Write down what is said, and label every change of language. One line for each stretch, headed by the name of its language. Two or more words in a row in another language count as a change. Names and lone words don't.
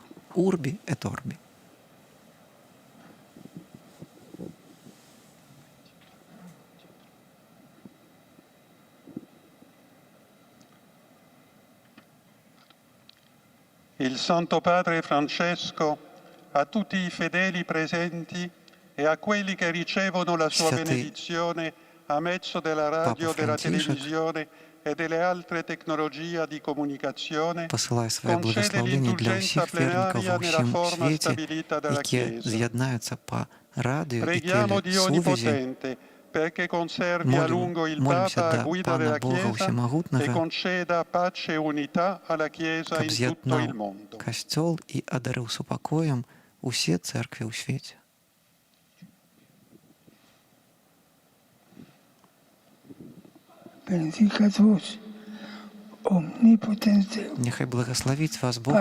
Latin: Urbi et orbi.
Italian: Il Santo Padre Francesco, a tutti i fedeli presenti e a quelli che ricevono la sua
Polish: Święty
Italian: benedizione a mezzo della radio,
Polish: Papa
Italian: della
Polish: Franciszek
Italian: televisione e delle altre tecnologie di comunicazione,
Belarusian: Пасылаю свае
Italian: concede
Belarusian: благаслаўленні для
Italian: l'indulgenza
Belarusian: ўсіх вернікаў
Italian: plenaria
Belarusian: ва
Italian: nella
Belarusian: ўсім
Italian: forma
Belarusian: свеце,
Italian: stabilita dalla
Belarusian: якія
Italian: Chiesa.
Belarusian: з'яднаюцца па радыё і
Italian: Preghiamo Dio
Belarusian: телесувязі.
Italian: Onnipotente perché conservi a lungo il
Belarusian: Молимся
Italian: Papa a
Belarusian: да
Italian: guida
Belarusian: Пана
Italian: della
Belarusian: Бога
Italian: Chiesa e
Belarusian: Усемагутнага,
Italian: conceda pace e unità alla Chiesa
Belarusian: каб
Italian: in tutto il
Belarusian: з'яднаў
Italian: mondo.
Belarusian: касцёл і адарыў супакоем усе цэркві ў свеце.
Latin: Benedicat vos, omnipotens Deus,
Belarusian: Няхай благаславіць вас Бог